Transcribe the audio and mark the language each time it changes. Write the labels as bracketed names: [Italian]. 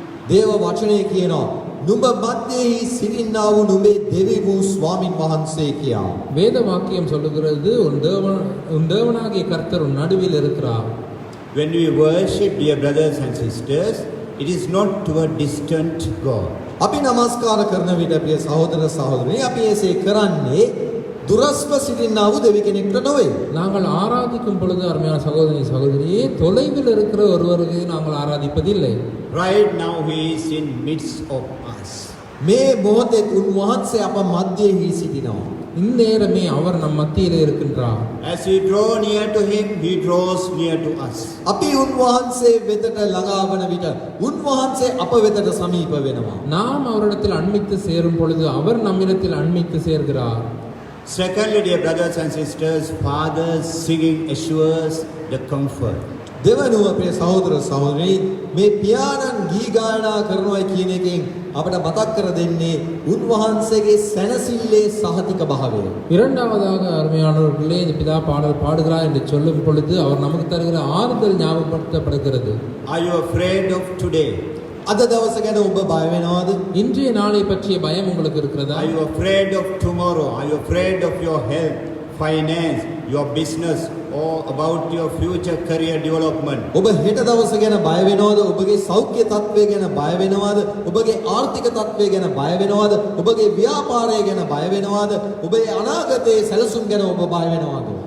[Sinhala] දේව වචනය කියනවා නුඹ මැදෙහි සිටින්නා වූ නුඹේ දෙවි වූ ස්වාමින් වහන්සේ කියා. [Tamil] வேத வாக்கியம் சொல்லுகிறது, உன் தேவனாகிய கர்த்தர் உன் நடுவில் இருக்கிறார். [English] When we worship, dear brothers and sisters, it is not to a distant God. [Sinhala] අපි නමස්කාර කරන විට ප්‍රිය සහෝදර සහෝදරනි, අපි එසේ කරන්නේ දුරස්ව සිටින්නා වූ දෙවි කෙනෙක්ට නොවේ. [Tamil] நாங்கள் ஆராதிக்கும் பொழுது அருமையான சகோதரியே, தொலைவில் இருக்கிற ஒருவருக்கு நாங்கள் ஆராதிப்பதில்லை. [English] Right now He is in midst of us. [Sinhala] මේ මොහොතේ උන්වහන්සේ අප මැදෙහි සිටිනවා. [Tamil] இந்நேரமே அவர் நம் மத்தியிலே இருக்கின்றார். [English] As we draw near to Him, He draws near to us. [Sinhala] අපි උන්වහන්සේ වෙතට ළඟා වන විට උන්වහන්සේ අප වෙතට සමීප වෙනවා. [Tamil] நாம் அவரிடத்தில் அண்மித்து சேரும் பொழுது அவர் நம்மிடத்தில் அண்மித்து சேர்கிறார். [English] Secondly, dear brothers and sisters, Father's singing assures the comfort. [Sinhala] දෙවනුව ප්‍රිය සහෝදර සහෝදරනි, මේ පියාණන් ගී ගායනා කරනවා කියන එකෙන් අපට මතක් කර දෙන්නේ උන්වහන්සේගේ සැනසille සහතික භාවය. [Tamil] இரண்டாவதாக அருமையானவர்களே, இந்த பிதா பாடல் பாடுகிறார் என்று சொல்லும் பொழுது அவர் நமக்கு தருகிற ஆறுதல் ஞாபகப்படுத்தப்படுகிறது. [English] Are you afraid of today? [Sinhala] අද දවස ගැන ඔබ බය වෙනවද? [Tamil] இன்றைய நாளை பற்றிய பயம் உங்களுக்கு இருக்கிறதா? [English] Are you afraid of tomorrow? Are you afraid of your health, finance, your business, or about your future career development? [Sinhala] ඔබ හෙට දවස ගැන බය වෙනවද? ඔබගේ සෞඛ්‍ය තත්ත්වය ගැන බය වෙනවද? ඔබගේ ආර්ථික තත්ත්වය ගැන බය වෙනවද? ඔබගේ ව්‍යාපාරය ගැන බය වෙනවද? ඔබේ අනාගතයේ සැලසුම් ගැන ඔබ බය වෙනවද?